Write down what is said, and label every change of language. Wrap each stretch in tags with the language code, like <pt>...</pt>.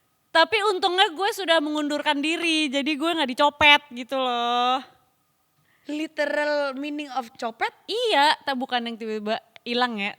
<id>Tapi untungnya gue sudah mengundurkan diri. Jadi gue gak dicopet gitu loh.</id> <en>Literal meaning of copet?</en> <id>Iya, tak bukan yang tiba-tiba hilang ya.</id>